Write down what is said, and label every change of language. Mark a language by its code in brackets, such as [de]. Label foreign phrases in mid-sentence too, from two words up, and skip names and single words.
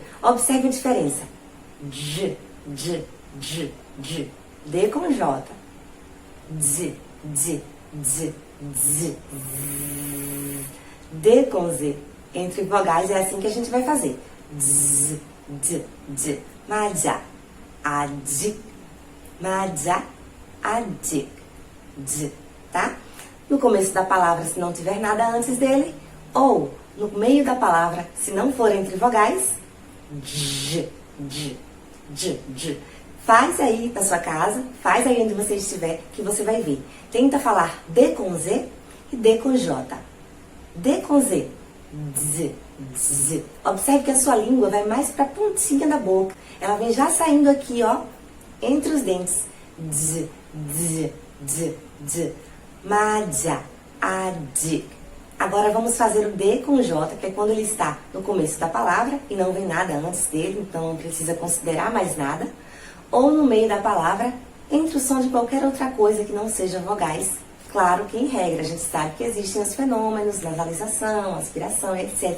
[pt] Observe a diferença. J, J, J, J. D com J. Z, Z, Z, Z. D com Z. Entre vogais é assim que a gente vai fazer. Z, Z, Z. 맞아, 아직, 맞아, 아직, Z, tá? No começo da palavra, se não tiver nada antes dele, ou no meio da palavra, se não for entre vogais, J, J, J, J. Faz aí na sua casa, faz aí onde você estiver, que você vai ver. Tenta falar D com Z e D com J. D com Z, Z, Z. Observe que a sua língua vai mais para a pontinha da boca. Ela vem já saindo aqui, ó, entre os dentes. Z, Z, Z, Z. 맞아, 아직. Agora vamos fazer o D com J, que é quando ele está no começo da palavra e não vem nada antes dele, então não precisa considerar mais nada. Ou no meio da palavra, entre o som de qualquer outra coisa que não seja vogais. Claro que em regra, a gente sabe que existem os fenômenos, nasalização, aspiração, etc.